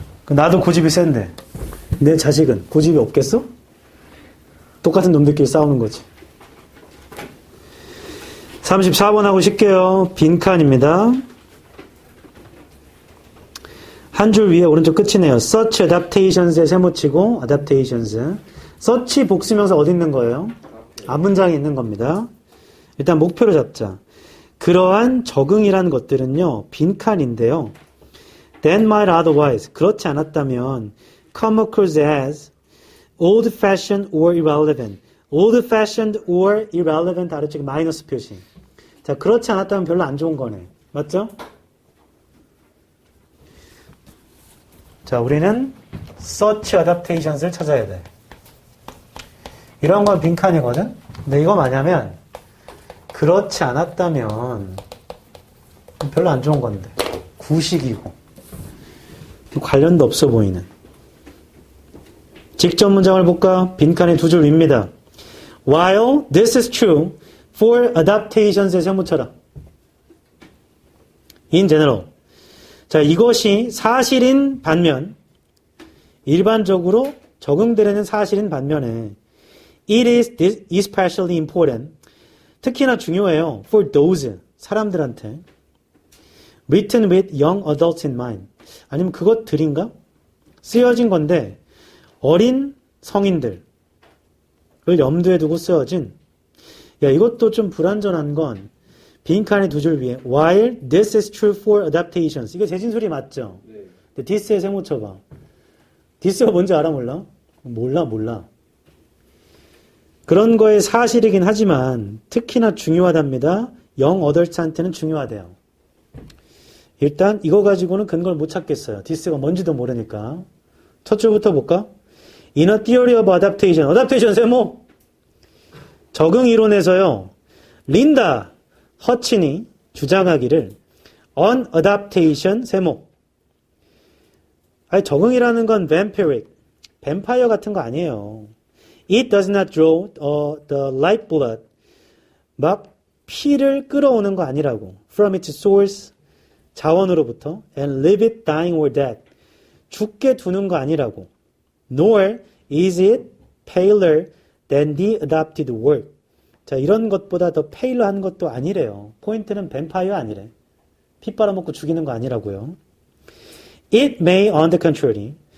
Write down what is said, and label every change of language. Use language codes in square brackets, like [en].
[ko] 나도 고집이 센데 내 자식은 고집이 없겠어? 똑같은 놈들끼리 싸우는 거지. 34번 하고 쉴게요. 빈칸입니다. 한 줄 위에 오른쪽 끝이네요. [en] Such adaptations에 [ko] 세모치고 [en] adaptations. [ko] Such 복수명사 어디 있는 거예요? 앞문장에 있는 겁니다. 일단 목표를 잡자. 그러한 적응이라는 것들은요, 빈칸인데요. [en] That might otherwise, [ko] 그렇지 않았다면, [en] come across as old-fashioned or irrelevant. old-fashioned or irrelevant [ko] 아래쪽에 마이너스 표시. 자, 그렇지 않았다면 별로 안 좋은 거네. 맞죠? 자, 우리는 such adaptations를 찾아야 돼. 이런 건 빈칸이거든? 근데 이거 뭐냐면, 그렇지 않았다면 별로 안 좋은 건데 구식이고 관련도 없어 보이는. 직접 문장을 볼까? 빈칸의 두 줄 위입니다. [en] While this is true for adaptations에 [ko] 세모쳐라. [en] In general. [ko] 자, 이것이 사실인 반면 일반적으로 적응되려는 사실인 반면에 [en] it is especially important. [ko] 특히나 중요해요. [en] For those, [ko] 사람들한테. [en] Written with young adults in mind. [ko] 아니면 그것들인가? 쓰여진 건데 어린 성인들을 염두에 두고 쓰여진. 야, 이것도 좀 불완전한 건 빈칸의 두 줄 위에 [en] While this is true for adaptations. [ko] 이게 재진술이 맞죠? 네. 근데 this에 세모 쳐봐. this가 뭔지 알아 몰라? 몰라. 그런 거에 사실이긴 하지만 특히나 중요하답니다. young adults한테는 중요하대요. 일단 이거 가지고는 근거를 못 찾겠어요. this가 뭔지도 모르니까. 첫 줄부터 볼까? [en] In a theory of adaptation. [ko] adaptation 세모. 적응 이론에서요. 린다 허친이 주장하기를 on adaptation 세모. 아니, 적응이라는 건 vampiric, 뱀파이어 같은 거 아니에요. [en] It does not draw the lifeblood. [ko] 막 피를 끌어오는 거 아니라고. [en] From its source, [ko] 자원으로부터. [en] And leave it dying or dead. [ko] 죽게 두는 거 아니라고. [en] Nor is it paler than the adopted work. [ko] 자, 이런 것보다 더 paler한 것도 아니래요. 포인트는 뱀파이어 아니래. 피 빨아먹고 죽이는 거 아니라고요. [en] It may, on the contrary.